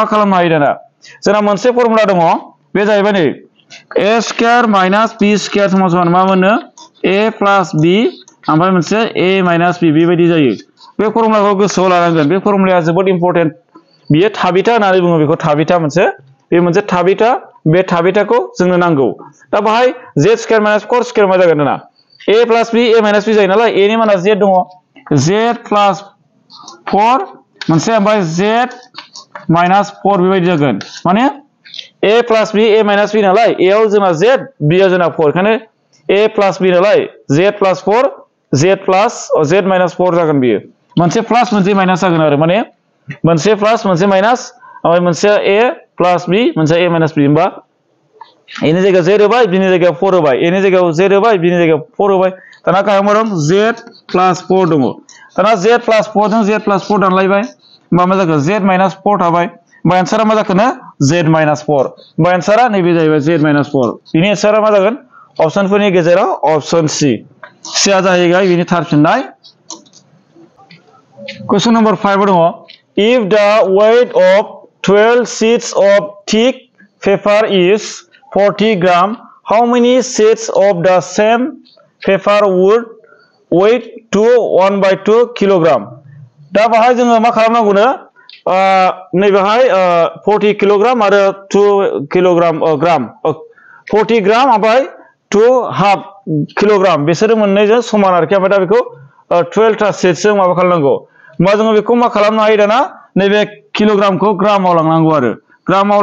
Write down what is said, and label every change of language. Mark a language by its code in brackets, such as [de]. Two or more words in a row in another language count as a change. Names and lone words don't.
[brx] खालामनो हायो दाना जोंना मोनसे फर्मुला दङ बे जाहैबाय नै [en] a square minus b square [brx] समान मा मोनो [en] a plus b [brx] ओमफ्राय मोनसे [en] a minus b [brx] बेबायदि जायो बे फर्मुलाखौ गोसोआव लानांगोन बे फर्मुलाया जोबोद इम्पोर्टेन्ट बियो थाबिथा होननानै बुङो बेखौ थाबिथा मोनसे बे मोनसे थाबिथा बे थाबिथाखौ जोंनो नांगौ दा बाहाय [en] z square minus 4 square [brx] मा जागोन ना [en] a plus b a minus b [brx] जायो नालाय a नि माना z दङ [en] z plus 4 [brx] मोनसे ओमफ्राय [en] z minus 4 [brx] बेबायदि जागोन माने [en] a plus b a minus b [brx] नालाय [en] a आव [brx] जोंना z b आव जोंना 4 खाने [en] a plus b [brx] नालाय [en] z plus 4 z plus z minus 4 [brx] जागोन बियो मोनसे प्लस मोनसे माइनास जागोन आरो माने मोनसे प्लस मोनसे माइनास ओमफ्राय मोनसे [en] a plus b [brx] मोनसे [en] a minus b [brx] होनबा एनि जायगायाव z होबाय बिनि जायगायाव 4 होबाय एनि जायगायाव z होबाय बिनि जायगायाव 4 होबाय दाना गाहायाव मा दं z + 4 दङ दाना z + 4 जों z + 4 दानलायबाय होमबा मा जाखो z - 4 थाबाय होमबा एन्सारा मा जाखोनो z - 4 होमबा एन्सारा नैबे जाहैबाय z - 4 बिनि एन्सारा मा जागोन अपसनफोरनि गेजेराव अपसन C C आ जाहैबाय बिनि थार फिननाय [en] question number [brx] 5 दङ [en] if the weight of 12 sheets of thick paper is 40 gram how many sheets of the same paper would weight to 1/2 kilogram [brx] दा बाहाय जोङो मा खालामनांगौनो नैबेहाय 40 किलोग्राम आरो 2 किलोग्राम ग्राम 40 ग्राम ओमफ्राय 2.5 किलोग्राम बिसोर मोननैजों समान आरोखि ओमफ्राय दा बेखौ 12 टा शीट्सजों माबा खालामनांगौ होमबा जोङो बेखौ मा खालामनो हायो दाना नैबे किलोग्रामखौ ग्रामाव लांनांगौ आरो ग्रामाव